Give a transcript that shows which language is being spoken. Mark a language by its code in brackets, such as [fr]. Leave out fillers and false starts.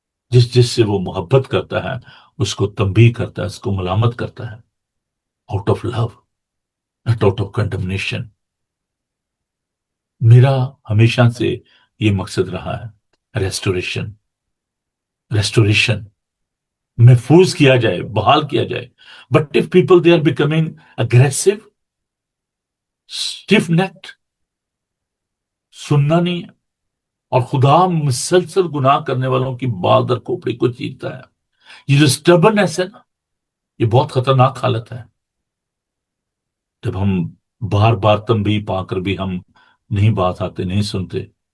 [ur] جس سے وہ محبت کرتا ہے اس کو تنبیہ کرتا ہے، اس کو ملامت کرتا ہے، [en] Out of love, not out of condemnation. [ur] میرا ہمیشہ سے یہ مقصد رہا ہے، [en] restoration, restoration, [ur] محفوظ کیا جائے، بحال کیا جائے. [en] but if people they are becoming aggressive, stiff necked، [ur] سننا نہیں ہے. اور خدا مسلسل گناہ کرنے والوں کی بال در کھوپڑی کو چیرتا ہے. یہ جو سٹبرنس ہے نا، یہ بہت خطرناک حالت ہے. جب ہم بار بار تنبیہ پا کر بھی ہم نہیں بات آتے، نہیں سنتے.